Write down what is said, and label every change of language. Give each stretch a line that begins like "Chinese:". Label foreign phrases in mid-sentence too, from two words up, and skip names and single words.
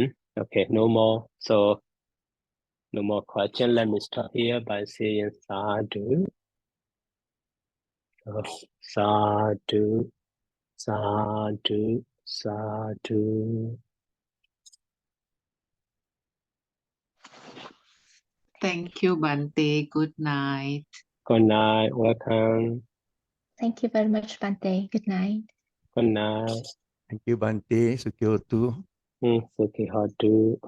English: Okay, no more. So no more question. Let me start here by saying sadhu.
Pali: So, sadhu, sadhu, sadhu.
English: Thank you, Bante. Good night. Good night. Welcome. Thank you very much, Bante. Good night. Good night. Thank you,
Pali: Bante, Sukyotu. Suki Hotu.